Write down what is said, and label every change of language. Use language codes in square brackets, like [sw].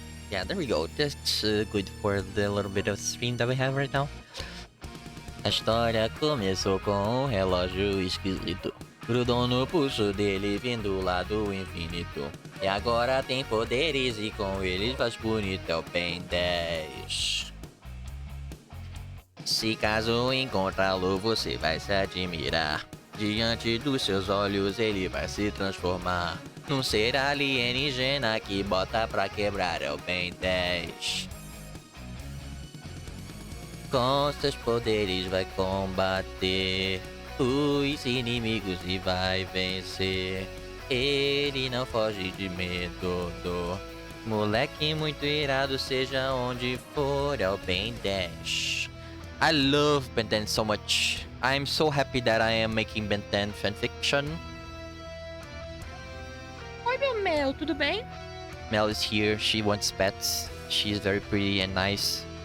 [en] Yeah, there we go. That's good for the little bit of stream that we have right now. [pt] A história começou com um relógio esquisito. Grudou no pulso dele, vindo lá do infinito. E agora tem poderes e com eles faz bonito é o Ben 10. Se caso encontrá-lo, você vai se admirar. Diante dos seus olhos, ele vai se transformar num ser alienígena que bota pra quebrar é o Ben 10. Com seus poderes vai combater os inimigos e vai vencer. Ele não foge de medo do moleque muito irado, seja onde for, é o Ben 10. [en] I love Ben 10 so much. I'm so happy that I am making Ben 10 fanfiction. [pt] Oi, meu Mel, tudo bem? [en] Mel is here. She wants pets. She is very pretty and nice.